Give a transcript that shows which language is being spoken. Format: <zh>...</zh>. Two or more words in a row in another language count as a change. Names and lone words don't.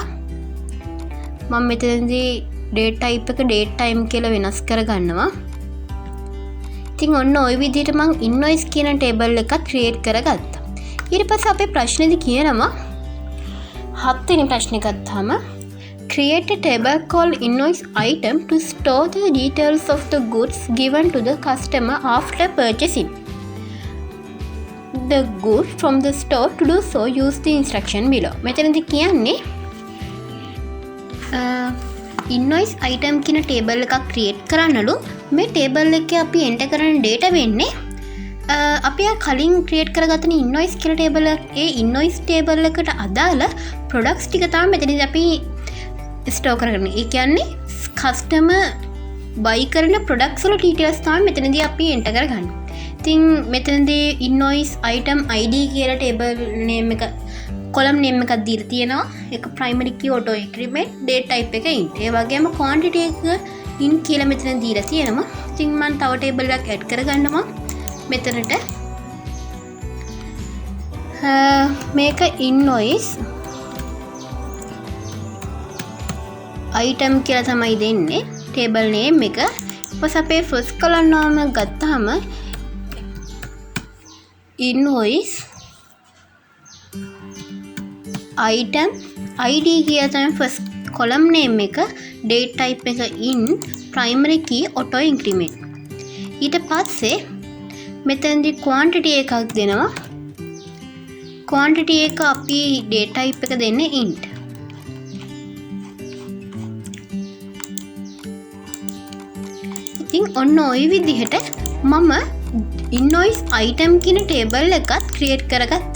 <si>මම මෙතනදී</si> <en>date type</en> <si>එක</si> <en>date time</en> <si>කියලා වෙනස් කරගන්නවා. ඉතින් ඔන්න ওই විදිහට මම invoice කියන table එකක් create කරගත්තා. ඊට පස්සේ අපේ ප්‍රශ්නේදී කියනවා 7 වෙනි ප්‍රශ්නේ ගත්තාම</si> <en>create a table called invoice item to store the details of the goods given to the customer after purchasing the goods from the store. To do so, use the instruction below.</en> <si>මෙතනදී කියන්නේ</si> <en>invoice item</en> <si>කියන table එකක් create කරන්නලු. මේ table එකේ අපි enter කරන data වෙන්නේ අපි කලින් ක්‍රියේට් කරගත්තන ඉන්වොයිස් කියලා ටේබල් එක. ඒ</si> <en>invoice table</en> <si>එකට අදාළ ප්‍රොඩක්ට්ස් ටික තමයි මෙතනදී අපි ස්ටෝර් කරගන්නේ. ඒ කියන්නේ</si> <en>customer buy</en> <si>කරන ප්‍රොඩක්ට්ස් වල ඩීටේල්ස් තමයි මෙතනදී අපි එන්ටර් කරගන්නේ. ඉතින් මෙතනදී</si> <en>invoice item ID</en> <si>කියලා</si> <en>table name</en> <si>එක</si> <en>column name</en> <si>එකක් දීලා තියෙනවා.</si> <en>ඒක primary key auto increment date type එක int.</en> <si>ඒ වගේම</si> <en>quantity එක int</en> <si>කියලා මෙතන දීලා තියෙනවා. ඉතින් මම තව ටේබල් එකක් ඇඩ් කරගන්නවා. මෙතනට මේක</si> <en>invoice item</en> <si>කියලා තමයි දෙන්නේ</si> <en>table name</en> <si>එක. ඊපස් අපේ</si> <en>first column name ගත්තාම invoice item ID</en> <si>කියලා තමයි</si> <en>first column name එක date type එක in primary key auto increment.</en> <si>ඊට පස්සේ මෙතනදී quantity එකක් දෙනවා. quantity එක අපි</si> <en>date type</en> <si>එක දෙන්නේ int. ඉතින් ඔන්න ওই විදිහට මම</si> <en>invoice item</en> <si>කියන table එකත් create කරගත්තා.</si>